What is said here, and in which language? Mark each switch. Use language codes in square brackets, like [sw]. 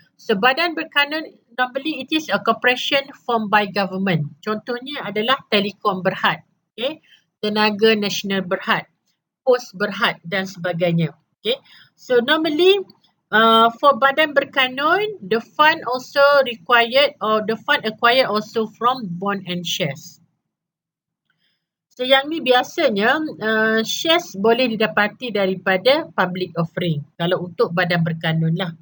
[en] So badan berkanun normally it is a corporation formed by government. [ms] Contohnya adalah Telekom Berhad, okay? Tenaga Nasional Berhad, Pos Berhad dan sebagainya. Okay? [en] So normally for badan berkanun, the fund also required or the fund acquired also from bond and shares. [ms] So yang ni biasanya shares boleh didapati daripada public offering kalau untuk badan berkanun lah.